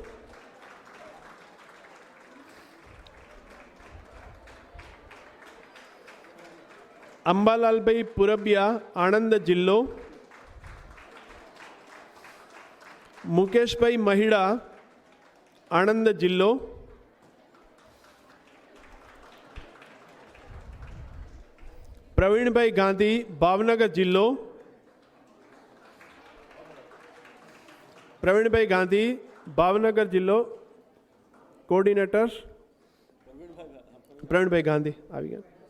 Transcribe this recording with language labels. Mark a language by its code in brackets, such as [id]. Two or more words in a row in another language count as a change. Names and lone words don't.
[gu] अंबालालभाई पुरबिया आणंद जिल्लो. मुकेशभाई महिड़ा आणंद जिल्लो. પ્રવીણભાઈ ગાંધી, ભાવનગર જિલ્લો. પ્રવીણભાઈ ગાંધી, ભાવનગર જિલ્લો. કોઓર્ડિનેટર પ્રવીણભાઈ ગાંધી આવી ગયા.